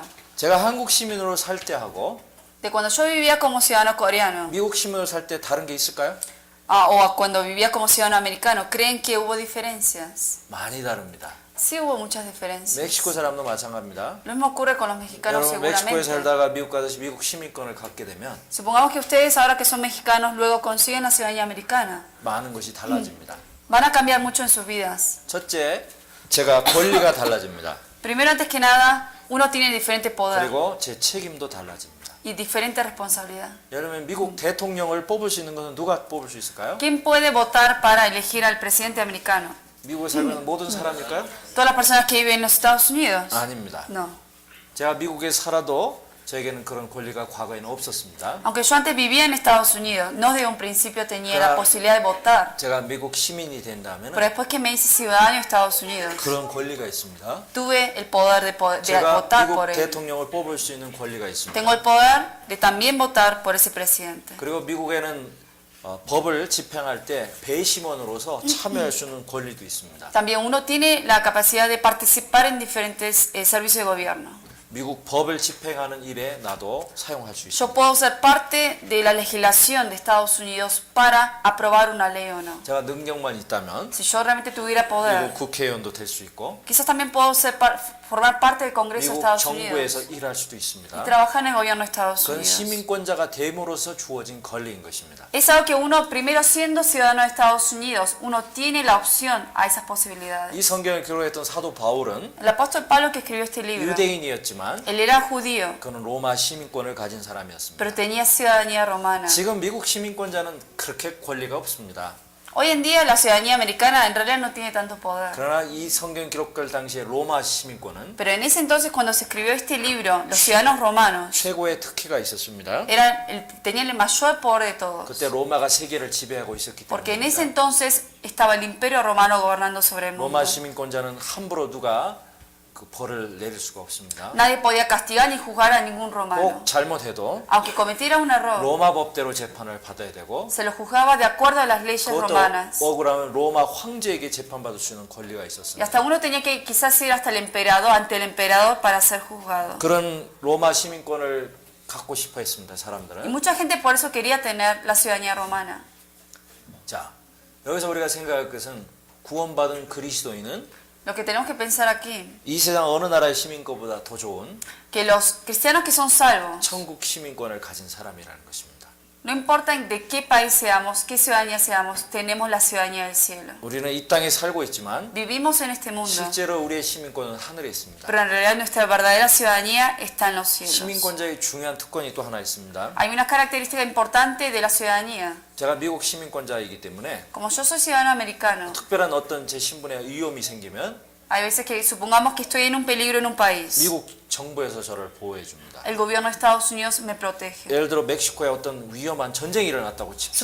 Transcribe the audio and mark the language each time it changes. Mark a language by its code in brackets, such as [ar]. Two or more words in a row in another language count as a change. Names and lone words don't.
[ko] 자, 제가 한국 시민으로 살 때 하고 [es] De cuando yo vivía como ciudadano coreano [ko] 미국 시민으로 살 때 다른 게 있을까요? [es] o cuando vivía como ciudadano americano, ¿creen que hubo diferencias? [ko] 많이 다릅니다. [es] Sí hubo muchas diferencias. [ko] 멕시코 사람도 마찬가지입니다. [es] Lo mismo ocurre con los mexicanos [ko] 여러분 멕시코에 [es] seguramente. [ko] 살다가 미국 가서 미국 시민권을 갖게 되면 [es] Supongamos que ustedes ahora que son mexicanos luego consiguen la ciudadanía americana. [ko] 많은 것이 달라집니다. [es] Van a cambiar mucho en sus vidas. [ko] 첫째, 제가 권리가 달라집니다. [es] Primero, antes que nada, uno tiene diferente poder [ko] 그리고 제 책임도 달라집니다. [es] y diferente responsabilidad. [ko] 여러분 미국 대통령을 뽑을 수 있는 것은 누가 뽑을 수 있을까요? [es] ¿Quién puede votar para elegir al presidente americano? [ko] 미국에 살고 있는 모든 사람일까요? [es] ¿Todas las personas que viven en los Estados Unidos? [ko] 아닙니다. [es] No. [ko] 제가 미국에 살아도 저에게는 그런 권리가 과거에는 없었습니다. [es] Aunque yo antes vivía en Estados Unidos, no desde un principio tenía Claro. la posibilidad de votar. [ko] 제가 미국 시민이 된다면 [es] Pero después que me hice ciudadano de Estados Unidos, [ko] 그런 권리가 있습니다. [es] tuve el poder de [ko] 제가 [es] votar [ko] 미국 [es] por él. [ko] 대통령을 뽑을 수 있는 권리가 있습니다. [es] Tengo el poder de también votar por ese presidente. [ko] 그리고 미국에는 법을 집행할 때 배심원으로서 참여할 수 있는 권리도 있습니다. [es] También uno tiene la capacidad de participar en diferentes servicios de gobierno. [ko] 미국 법을 집행하는 일에 나도 사용할 수 [es] Yo [ko] 있습니다. [es] puedo ser parte de la legislación de Estados Unidos para aprobar una ley o no. [ko] 제가 능력만 있다면 [es] Si yo realmente tuviera poder, [ko] 미국 국회의원도 될 수 있고 [es] quizás también puedo formar parte del Congreso de [ko] 미국 [es] Estados [ko] 정부에서 [es] Unidos [ko] 일할 수도 [es] y [ko] 있습니다. [es] trabajar en el gobierno de Estados [ko] 그건 [es] Unidos. [ko] 시민권자가 됨으로써 주어진 권리인 것입니다. [es] Es algo que uno, primero siendo ciudadano de Estados Unidos, uno tiene la opción a esas posibilidades. [ko] 이 성경을 기록했던 사도 바울은 [es] El apóstol Pablo que escribió este libro, [ko] 유대인이었지만 [es] él era judío, [ko] 그는 로마 시민권을 가진 사람이었습니다. [es] pero tenía ciudadanía romana. [ko] 지금 미국 시민권자는 그렇게 권리가 없습니다. [es] Hoy en día la ciudadanía americana en realidad no tiene tanto poder. [ko] 그러나 이 성경 기록될 당시에 로마 시민권은 [es] Pero en ese entonces cuando se escribió este libro, los ciudadanos romanos [ko] 최고의 특혜가 있었습니다. [es] tenían el mayor poder de todos. [ko] 그때 로마가 세계를 지배하고 있었기 [es] Porque en ese [ko] 때문입니다. [es] entonces estaba el imperio romano gobernando sobre el mundo. [ko] 로마 시민권자는 함부로 누가 그 벌을 내릴 수가 없습니다. [es] Nadie podía castigar ni juzgar a ningún romano. [ko] 꼭 잘못해도 [es] Aunque cometiera un error, [ko] 로마 법대로 재판을 받아야 되고 [es] se lo juzgaba de acuerdo a las leyes [ko] 그것도 [es] romanas. [ko] 억울하면 로마 황제에게 재판받을 수 있는 권리가 [es] Y [ko] 있었습니다. [es] hasta uno tenía que quizás ir hasta el emperador, ante el emperador para ser juzgado. [ko] 그런 로마 시민권을 갖고 싶어 했습니다. [es] Y [ko] 사람들은. [es] mucha gente por eso quería tener la ciudadanía romana. [ko] 자, 여기서 우리가 생각할 것은 구원받은 그리스도인은 [es] Lo que tenemos que pensar aquí, [ko] 이 세상 어느 나라의 시민권보다 더 좋은 [es] que los cristianos que son salvos, [ko] 천국 시민권을 가진 사람이라는 것입니다. [es] no importa de qué país seamos, qué ciudadanía seamos, tenemos la ciudadanía del cielo. [ko] 우리는 이 땅에 살고 있지만 [es] Vivimos en este mundo, [ko] 실제로 우리의 시민권은 하늘에 있습니다. [es] pero en realidad nuestra verdadera ciudadanía está en los cielos. [ko] 시민권자의 중요한 특권이 또 하나 있습니다. [es] Hay una característica importante de la ciudadanía. [ko] 제가 미국 시민권자이기 때문에 [es] Como yo soy ciudadano americano, [ko] 특별한 어떤 제 신분에 위험이 생기면 [es] hay veces que supongamos que estoy en un peligro en un país. [ko] 미국 정부에서 저를 보호해 줍니다. [es] El gobierno de Estados Unidos me protege. [ko] 예를 들어 멕시코에 어떤 위험한 전쟁이 일어났다고 칩시다.